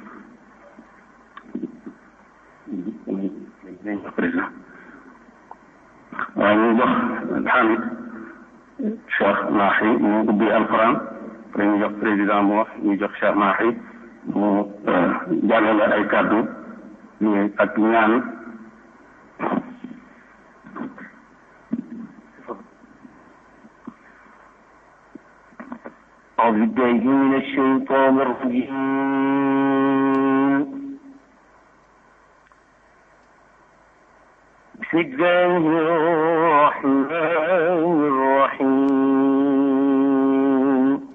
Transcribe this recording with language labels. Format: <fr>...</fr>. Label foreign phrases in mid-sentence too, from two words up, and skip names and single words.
<wo>président waaw ñu jox Hamid Cheikh Mahi mu ubbi alquran après ñu jox président mu wax ñu jox Cheikh Mahi mu jàllale ay kàddu ak ñaan</wo> <ar>أعوذ بالله من الشيطان الرجيم بسم الله الرحمن الرحيم</ar>